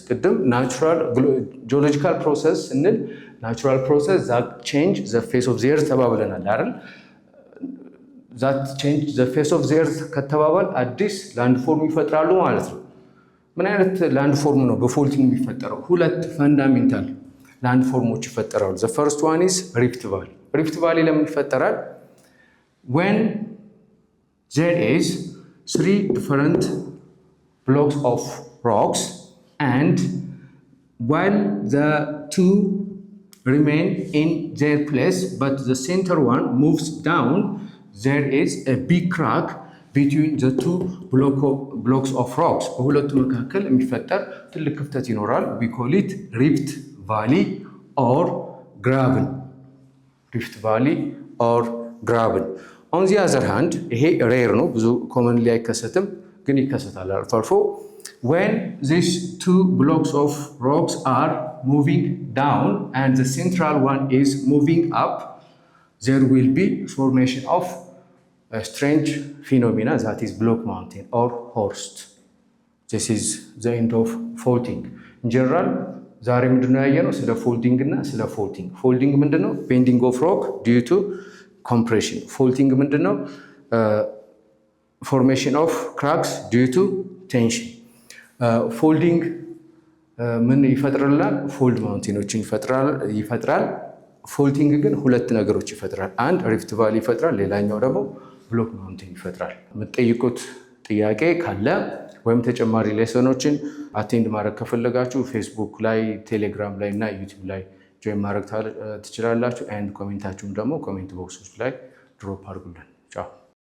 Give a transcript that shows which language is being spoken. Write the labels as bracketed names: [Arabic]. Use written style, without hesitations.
[Amharic] ቅድም ናቹራል ጂኦሎጂካል ፕሮሰስ ስንል ናቹራል ፕሮሰስ [English] that change the face of the earth [Amharic] ተባብለናል አይደል? [English] that change the face of the earth [Amharic] ከተባባል አዲስ ላንድፎርም ይፈጥራሉ ማለት ነው። ምን አይነት ላንድፎርም ነው በፎልቲንግ የሚፈጠረው? ሁለት ፈንዳሜንታል ላንድፎርሞች ይፈጠራሉ። [English] the first one is rift valley. rift valley [Amharic] ለምን ይፈጠራል? [English] when there is three different blocks of rocks and while the two remain in their place but the center one moves down, there is a big crack between the two blocks of rocks. [Amharic] በሁለቱ መካከል የሚፈጠር ትልቅ ክፍተት ይኖራል። [English] we call it rift valley or graben. rift valley or graben. on the other hand [Amharic] ይሄ ሬር ነው፣ ብዙ ኮመንሊ አይከሰትም፣ ግን ይከሰታል አልፎ አልፎ። [English] when these two blocks of rocks are moving down and the central one is moving up, there will be formation of a strange phenomena that is block mountain or horst. this is the end of faulting. [Amharic] in general ዛሬ ምንድነው ያየነው? ስለ ፎልዲንግ እና ስለ ፎልቲንግ። ፎልዲንግ ምንድነው? [English] bending of rock due to compression. faulting ምንድነው? formation of cracks due to tension. [Amharic] folding ምን ይፈጥራል? ፎልድ ማውንቴኖችን ይፈጥራል። ፎልቲንግ ግን ሁለት ነገሮች ይፈጥራል። አንድ ሪፍት ቫሊ ይፈጥራል፣ ሌላኛው ደግሞ ብሎክ ማውንቴን ይፈጥራል። የምትጠይቁት ጥያቄ ካለ ወይም ተጨማሪ ሌሰኖችን አቴንድ ማድረግ ከፈለጋችሁ ፌስቡክ ላይ፣ ቴሌግራም ላይ እና ዩቲዩብ ላይ ጆይን ማድረግ ትችላላችሁ። ኤንድ ኮሜንታችሁም ደግሞ ኮሜንት ቦክሶች ላይ ድሮፕ አድርጉልን። ቻው።